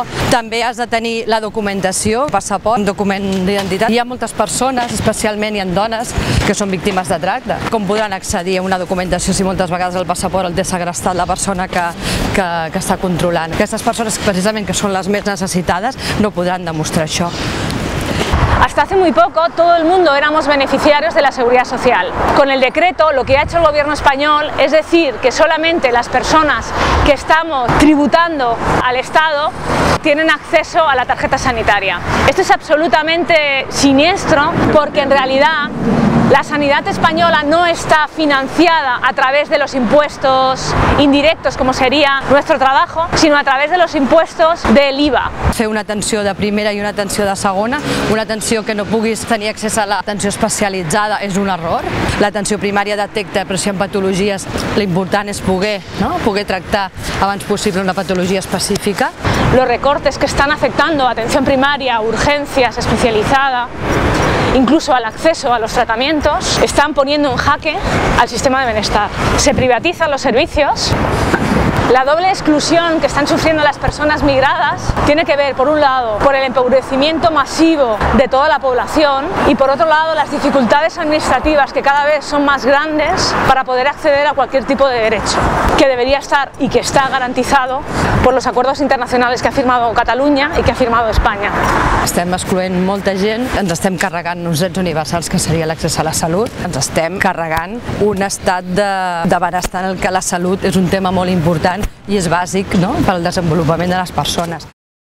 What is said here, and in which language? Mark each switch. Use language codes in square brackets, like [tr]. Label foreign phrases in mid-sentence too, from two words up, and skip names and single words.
[ca] També has de tenir la documentació, passaport, un document d'identitat. Hi ha moltes persones, especialment hi ha dones, que són víctimes de tracte. Com podran accedir a una documentació si moltes vegades el passaport el té segrestat la persona que està controlant? Aquestes persones, precisament, que són les més necessitades, no podran demostrar això. [es] Hasta hace muy poco todo el mundo éramos beneficiarios de la seguridad social. Con el decreto lo que ha hecho el gobierno español es decir que solamente las personas que estamos tributando al Estado tienen acceso a la tarjeta sanitaria. Esto es absolutamente siniestro porque en realidad la sanidad española no está financiada a través de los impuestos indirectos, como sería nuestro trabajo, sino a través de los impuestos del IVA. [ca] Fer una atenció de primera i una atenció de segona, una atenció que no puguis tenir accés a l'atenció especialitzada és un error. L'atenció primària detecta, però si hi ha patologies, l'important és poder tractar abans possible una patologia específica. [es] Los recortes que están afectando a atención primaria, urgencias, especializada, incluso al acceso a los tratamientos, están poniendo en jaque al sistema de bienestar. Se privatizan los servicios La doble exclusión que están sufriendo las personas migradas tiene que ver, por un lado, por el empobrecimiento masivo de toda la población y, por otro lado, las dificultades administrativas que cada vez son más grandes para poder acceder a cualquier tipo de derecho, que debería estar y que está garantizado por los acuerdos internacionales que ha firmado Catalunya i que ha firmado Espanya. [ca] Estem excloent molta gent, ens estem carregant uns drets universals que seria l'accés a la salut, ens estem carregant un estat de benestar en el que la salut és un tema molt important i és bàsic, no?, pel desenvolupament de les persones.